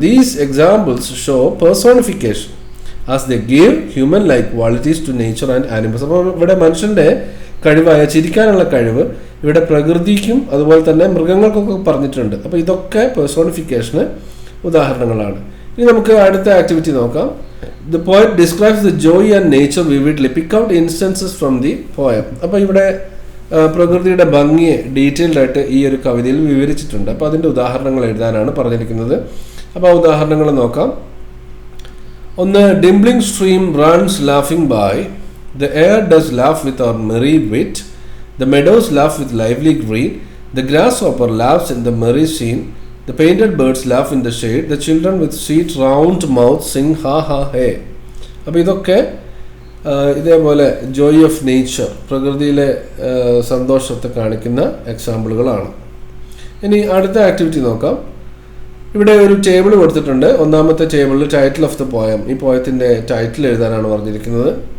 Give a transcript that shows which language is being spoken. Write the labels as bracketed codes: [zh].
[en] These examples show personification as they give human like qualities to nature and animals. [ml] അപ്പോൾ ഇവിടെ മനുഷ്യൻ്റെ കഴിവായ ചിരിക്കാനുള്ള കഴിവ് ഇവിടെ പ്രകൃതിക്കും അതുപോലെ തന്നെ മൃഗങ്ങൾക്കൊക്കെ പറഞ്ഞിട്ടുണ്ട്. അപ്പോൾ ഇതൊക്കെ പേഴ്സോണിഫിക്കേഷന് ഉദാഹരണങ്ങളാണ്. ഇനി നമുക്ക് അടുത്ത ആക്ടിവിറ്റി നോക്കാം. [en] The poet describes the joy and nature vividly. Pick out instances from the poem. [ml] അപ്പോൾ ഇവിടെ പ്രകൃതിയുടെ ഭംഗിയെ ഡീറ്റെയിൽഡ് ആയിട്ട് ഈ ഒരു കവിതയിൽ വിവരിച്ചിട്ടുണ്ട്. അപ്പോൾ അതിൻ്റെ ഉദാഹരണങ്ങൾ എഴുതാനാണ് പറഞ്ഞിരിക്കുന്നത്. അപ്പോൾ ആ ഉദാഹരണങ്ങൾ നോക്കാം. ഒന്ന്, [en] Dimpling stream runs laughing by. The air does laugh with our merry wit. The meadows laugh with lively green. The grasshopper laughs in the merry scene. The painted birds laugh in the shade. The children with sweet round mouths sing ha ha hey. [ml] അപ്പോൾ ഇതൊക്കെ ഇതേപോലെ [en] joy of nature, [ml] പ്രകൃതിയിലെ സന്തോഷത്തെ കാണിക്കുന്ന എക്സാമ്പിളുകളാണ്. ഇനി അടുത്ത activity നോക്കാം. ഇവിടെ ഒരു ടേബിൾ കൊടുത്തിട്ടുണ്ട്. ഒന്നാമത്തെ ടേബിളിൽ [en] title of the poem, [ml] ഈ പോയത്തിൻ്റെ ടൈറ്റിൽ എഴുതാനാണ് പറഞ്ഞിരിക്കുന്നത്.